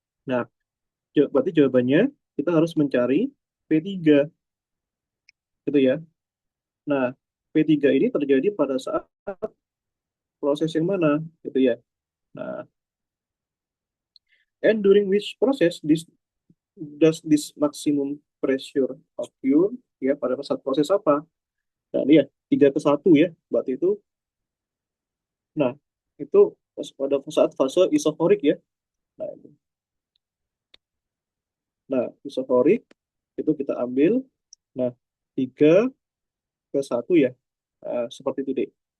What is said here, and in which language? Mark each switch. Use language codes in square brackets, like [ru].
[id] Nah, berarti jawabannya kita harus mencari P3 gitu ya. Nah, P3 ini terjadi pada saat proses yang mana gitu ya. [en] Nah, and during which process does this maximum pressure occur [id] ya pada saat proses apa? Nah, ini ya 3 ke 1 ya. Berarti itu nah, itu pada saat fase isohorik ya. Nah, nah, isohorik itu kita ambil. Nah, 3 ke 1 ya. Seperti itu, Dek.